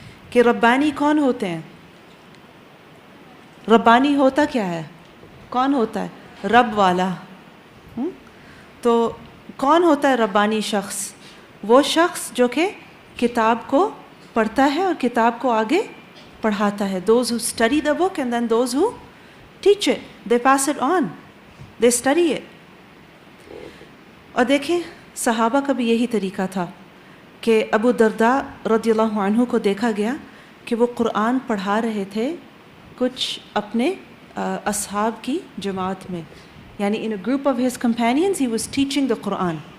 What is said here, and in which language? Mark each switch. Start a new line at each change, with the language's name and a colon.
Urdu: کہ ربانی کون ہوتے ہیں؟ ربانی ہوتا کیا ہے؟ کون ہوتا ہے؟ رب والا. تو کون ہوتا ہے ربانی شخص؟ وہ شخص جو کہ کتاب کو پڑھتا ہے اور کتاب کو آگے پڑھاتا ہے.
English: Those who study the book and then those who teach it, they pass it on, they study it.
Urdu: اور دیکھیں صحابہ کا بھی یہی طریقہ تھا کہ ابو درداء رضی اللہ عنہ کو دیکھا گیا کہ وہ قرآن پڑھا رہے تھے کچھ اپنے اصحاب کی جماعت میں، یعنی
English: in a group of his companions he was teaching the Quran.